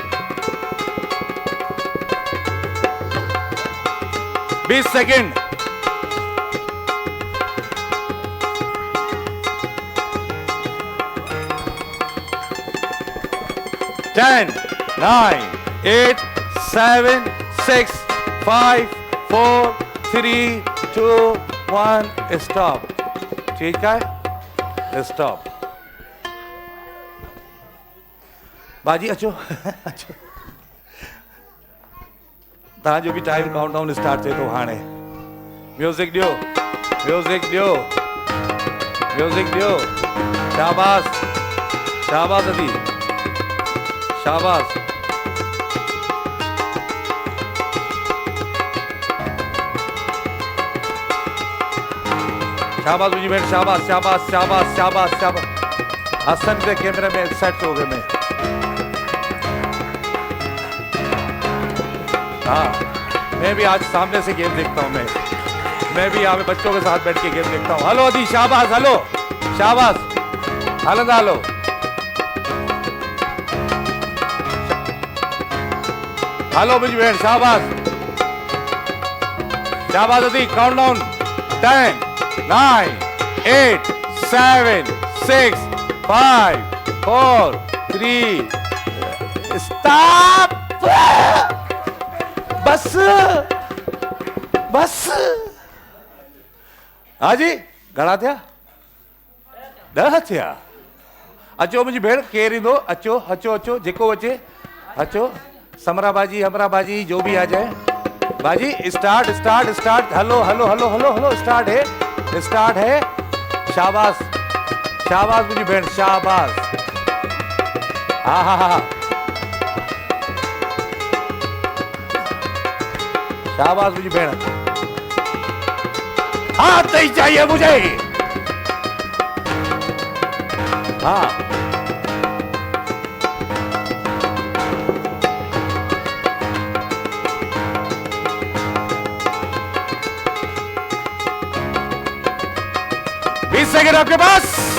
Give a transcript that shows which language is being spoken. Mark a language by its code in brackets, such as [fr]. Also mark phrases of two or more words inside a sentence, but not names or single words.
[en] 20 सेकंड Ten, 9, 8, 7, 6, 5, 4, 3, 2, 1, stop. [sd] ठीक है स्टॉप बाजी अचो अचो तव्हांजो बि टाइम काउंटडाउन स्टार्ट थिए थो हाणे म्यूज़िक ॾियो शाबाश शाबाश अदी शाबाश [ur] شاباش مجھی بہن شاباش شاباش شاباش شاباش شاباش حسن کے کیمرے میں سیٹ ہو گئے میں ہاں میں بھی آج سامنے سے گیم دیکھتا ہوں میں بھی یہاں پے بچوں کے ساتھ بیٹھ کے گیم دیکھتا ہوں ہیلو ادی شاباش ہیلو شاباش [sd] हलंदा हलो [ur] ہیلو مجھی بہن شاباش شاباش ادی کاؤنٹ ڈاؤن 10 9 8 7 6 5 4 3 سٹاپ بس [sd] बस हाँ जी घणा थिया 10 थिया अचो मुंहिंजी भेण केर ईंदो अचो अचो अचो जेको अचे अचो समरा बाजी हमरा बाजी [ur] جو بھی آ جائے باجی [sd] स्टार्ट स्टार्ट स्टार्ट हलो हलो हलो हलो हलो स्टार्ट है शाबाश शाबाश मुंहिंजी भेण शाबाश हाँ हाँ हाँ [ur] شاباش مجھے بھیڑ ہاتھ نہیں چاہیے مجھے ہاں بیس سیکنڈ آپ کے پاس